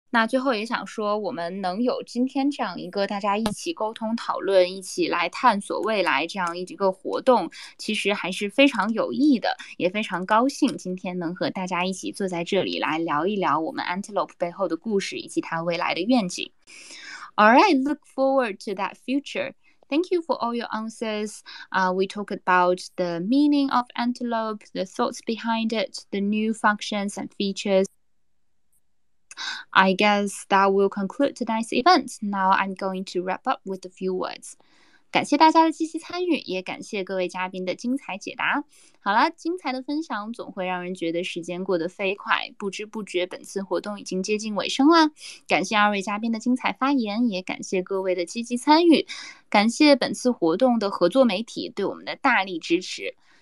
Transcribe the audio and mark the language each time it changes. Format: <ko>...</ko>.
<zh>那最后也想说，我们能有今天这样一个大家一起沟通讨论，一起来探索未来这样一个活动，其实还是非常有益的，也非常高兴今天能和大家一起坐在这里来聊一聊我们 Antelope 背后的故事以及它未来的愿景。</zh> <en>All right, look forward to that future. Thank you for all your answers. We talked about the meaning of Antelope, the thoughts behind it, the new functions and features. I guess that will conclude tonight's event. Now I'm going to wrap up with a few words.</en> <zh>感谢大家的积极参与，也感谢各位嘉宾的精彩解答。好了，精彩的分享总会让人觉得时间过得飞快，不知不觉本次活动已经接近尾声啦。感谢二位嘉宾的精彩发言，也感谢各位的积极参与，感谢本次活动的合作媒体对我们的大力支持。</zh>